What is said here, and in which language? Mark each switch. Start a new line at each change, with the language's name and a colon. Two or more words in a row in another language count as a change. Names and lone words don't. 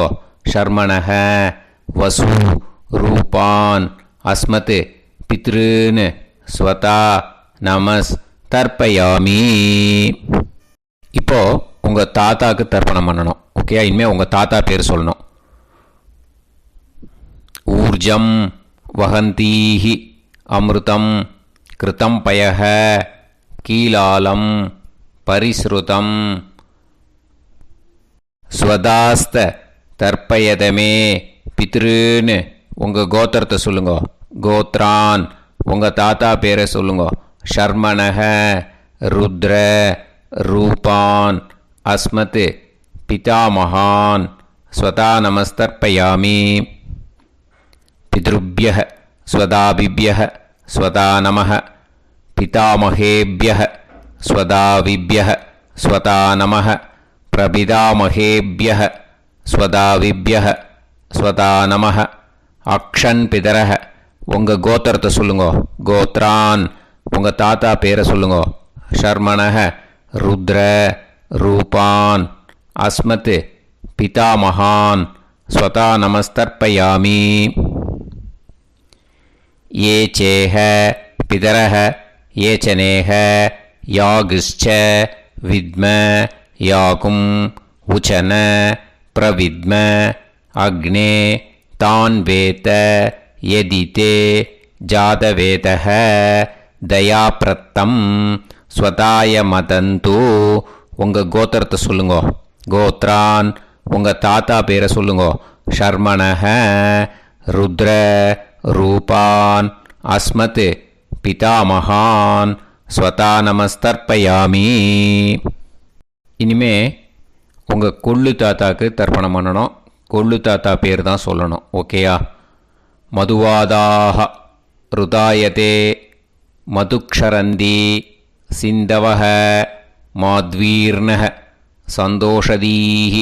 Sanskrit: शर्मणः वसु रूपान् अस्मत् पितॄन् स्वधा नमस् तर्पयामि.
Tamil: இப்போது உங்கள் தாத்தாவுக்கு தர்ப்பணம் பண்ணணும். ஓகே, இனிமேல் உங்கள் தாத்தா பேர் சொல்லணும்.
Sanskrit: ऊर्जं वहन्तीः अमृतं घृतं पयः कीलालं परिस्रुतम् स्वधास्थ तर्पयतमे पितॄन्
Tamil: உங்கள் கோத்திரத்தை சொல்லுங்கோ. கோத்ரான் உங்கள் தாத்தா பேரை சொல்லுங்கோ.
Sanskrit: शर्मणः रुद्र रूपान् अस्मत् पितामहान् स्वधा नमस्तर्पयामि. पितृभ्यः स्वधाविभ्यः स्वधा नमः पितामहेभ्यः स्वधाविभ्यः स्वधा नमः प्रपितामहेभ्यः स्वधाविभ्यः स्वधा नमः. अक्षन् पितरः
Tamil: உங்கள் கோத்திரத்தை சொல்லுங்கோ. கோத்ரான் உங்கள் தாத்தா பேரை சொல்லுங்கோ.
Sanskrit: शर्मणः रुद्र रूपान् अस्मत् पितामहान् स्वधा नमस्तर्पयामि. ये चेह पितरः ये च नेह यागश्च विद्म याकुम् उचन प्रविद्म अग्ने तान् वेत यदि ते जातवेदः दयाप्रत्तं स्वताय मदन्तु.
Tamil: உங்கள் கோத்திரத்தை சொல்லுங்கோ. கோத்ரான் உங்கள் தாத்தா பேரை சொல்லுங்கோ.
Sanskrit: शर्मणः रुद्र रूपान् अस्मत् पितामहान् स्वधा नमस्तर्पयामि.
Tamil: இனிமே உங்கள் கொள்ளு தாத்தாக்கு தர்ப்பணம் பண்ணணும். கொள்ளு தாத்தா பேர் தான் சொல்லணும். ஓகேயா?
Sanskrit: मधुवाता ऋतायते मधुक्षरन्ति सिन्धवः माध्वीर्नः सन्त्वोषधीः.